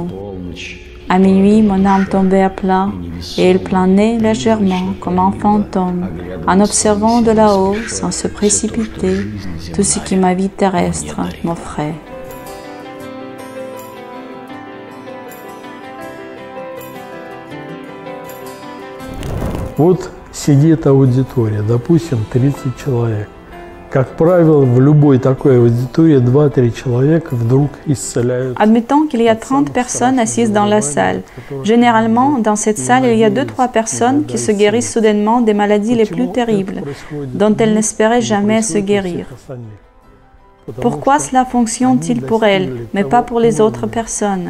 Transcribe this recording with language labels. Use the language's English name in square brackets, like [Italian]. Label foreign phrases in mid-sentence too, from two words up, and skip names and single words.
[French] À minuit, mon âme tombait à plat et elle planait légèrement comme un fantôme, en observant de là-haut, sans se précipiter, tout ce que ma vie terrestre m'offrait. [Russian] Вот сидит аудитория, допустим, 30 человек. Как правило, в любой такой аудитории 2-3 человека вдруг исцеляют. [French] Admettons qu'il y a 30 personnes assises dans la salle. Généralement, dans cette salle, il y a 2-3 personnes qui se guérissent soudainement des maladies les plus terribles, dont elles n'espéraient jamais se guérir. Pourquoi cela fonctionne-t-il pour elles, mais pas pour les autres personnes?